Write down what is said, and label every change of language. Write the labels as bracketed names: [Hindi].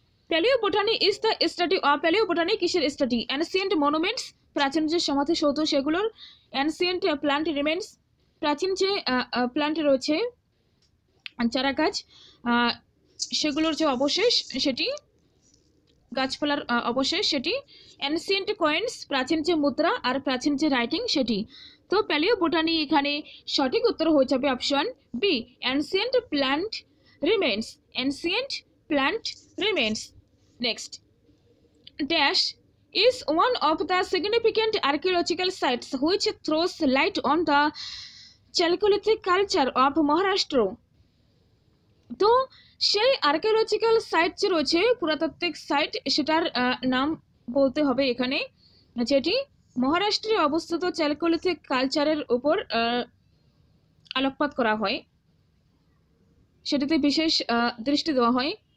[English] palaeobotany is the study of, [Bangla] প্যালিওবোটানি কিসের study? Ancient monuments, প্রাচীন যে সমাধিসৌধ সেগুলোর, অ্যানসিয়েন্ট প্ল্যান্ট রিমেন্স, প্রাচীন যে প্ল্যান্ট রয়েছে চারা গাছ সেগুলোর যে অবশেষ সেটি, গাছপালার অবশেষ সেটি, অ্যানসিয়েন্ট কয়েন্স, প্রাচীন যে মুদ্রা আর প্রাচীন যে রাইটিং সেটি। তো প্যালিওবোটানি এখানে সঠিক উত্তর হয়ে যাবে option B, ancient plant remains, ancient plant remains. [English] Next, dash is one of the significant archaeological sites which throws light on the Chalcolithic culture of Maharashtra. [Bangla] তো সেই আর্কিওলজিক্যাল সাইট যে রয়েছে, পুরাতাত্ত্বিক সাইট, সেটার নাম বলতে হবে এখানে, যেটি মহারাষ্ট্রে অবস্থিত চ্যালকোলিথিক কালচারের উপর আলোকপাত করা হয়, সেটিতে বিশেষ দৃষ্টি দেওয়া হয়।